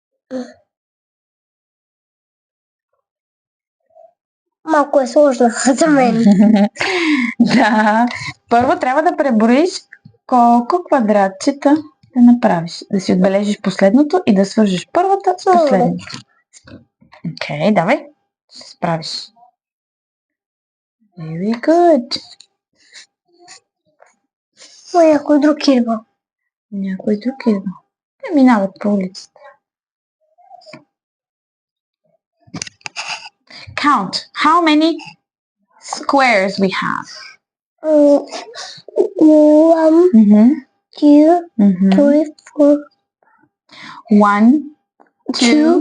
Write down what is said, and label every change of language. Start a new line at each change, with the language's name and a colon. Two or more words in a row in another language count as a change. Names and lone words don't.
Bulgarian: Малко е сложно за мен. Да. Първо трябва да преброиш колко квадратчета да направиш. Да си отбележиш последното и да свържеш първата с последната. Окей, давай. Ще се справиш.
English: Very good.
Bulgarian: Някой друг идва. Някой друг идва. Те минават по улицата.
English: Count. How many squares we have? 1, 2, 3, 4. 1, 2,